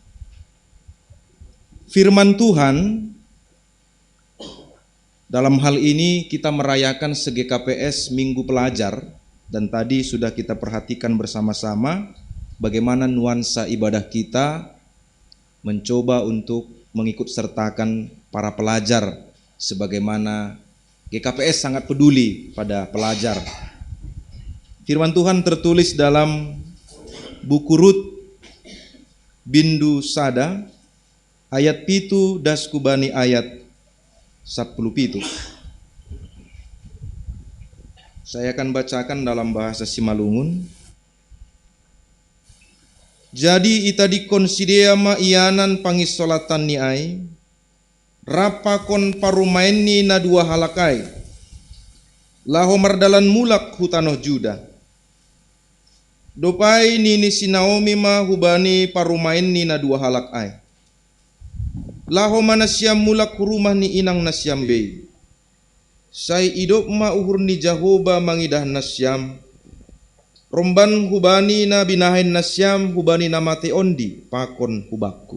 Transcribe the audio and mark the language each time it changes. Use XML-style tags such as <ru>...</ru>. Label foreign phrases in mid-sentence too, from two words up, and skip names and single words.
<id>Firman Tuhan dalam hal ini kita merayakan se-GKPS Minggu Pelajar, dan tadi sudah kita perhatikan bersama-sama bagaimana nuansa ibadah kita mencoba untuk mengikut sertakan para pelajar, sebagaimana GKPS sangat peduli pada pelajar. Firman Tuhan tertulis dalam buku Rut Bindu Sada ayat</id> <bts>pitu daskubani</bts> <id>ayat 10 Saya akan bacakan dalam bahasa Simalungun.</id> <bts>Jadi ita dikonsidea ma ianan pangisolatan ni ai rapakon parumainni na 2 halakai laho mardalan mulak hutanoh Juda dopai nini si Naomi ma hubani parumainni na 2 halakai laho manasyam mulak rumah ni inang nasyam bei sai idop ma uhur ni Jahoba mangidah nasyam romban hubani na binahin nasyam hubani namate ondi pakon hubaku.</bts>